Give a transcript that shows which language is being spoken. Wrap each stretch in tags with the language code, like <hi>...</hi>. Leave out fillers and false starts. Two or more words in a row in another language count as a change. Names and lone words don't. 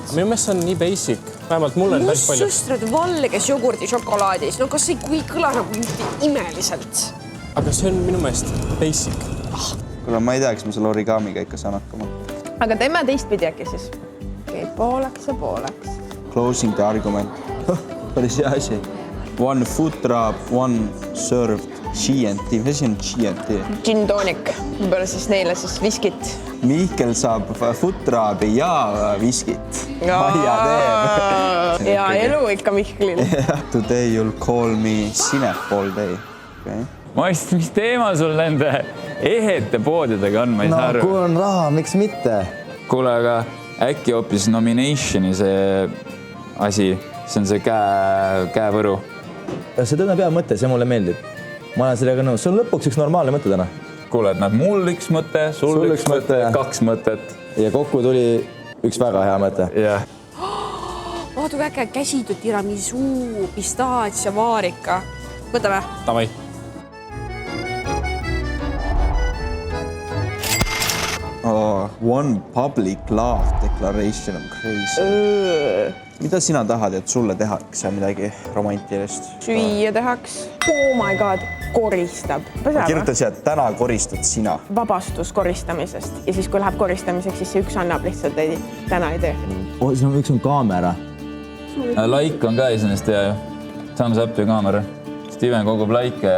<et>Minu meelest see on nii basic. Vähemalt mulle on päris palju. Mustsüstrad valges jogurdi šokolaadis. No kas ei kõla nagu imeliselt? Aga see on minu meelest basic. Kuule, ma ei tea, kas ma selle origamiga ikka saan hakkama. Aga teeme teistpidi äkki siis. Okei, pooleks ja pooleks.</et> <en>Closing the argument.</en> <et>Päris hea asi.</et> <en>One food drop, one served G&T.</en> <et>Mis asi on G&T?</et> <en>Gin tonic.</en> <et>Võib-olla siis neile siis viskit. Mihkel saab</et> <en>food dropi</en> <et>ja viskit. Maia teeb. Ja elu ikka Mihklil.</et> <en>Today you'll call me Cinef all day. Okay.</en> <et>Mis teema sul nende ehete poodidega on, ma ei saa aru. Kui on raha, miks mitte? Kuule, aga äkki hoopis nominationi see asi, see on see käevõru. See tõenäoliselt hea mõte, see mulle meeldib. Ma olen sellega nõus. See on lõpuks üks normaalne mõte täna. Kuule, et mul üks mõte, sul üks mõte, 2 mõtet. Ja kokku tuli üks väga hea mõte. Jah. Vaata, kui äge käsitud tiramisu, pistaats ja vaarika. Võtame. Davai.</et> <en>One public love declaration on crazy.</en> <et>Mida sina tahad, et sulle tehakse midagi romantilist? Süüa tehaks.</et> <en>Oh my god,</en> <et>koristab. Kirjuta siia, et täna koristad sina. Vabastus koristamisest. Ja siis, kui läheb koristamiseks, siis see üks annab lihtsalt, ei, täna ei tee. Siin on üks on kaamera. Like on ka iseenesest hea ju.</et> <en>Thumbs up</en> <et>ja kaamera. Steven kogub like ja</et>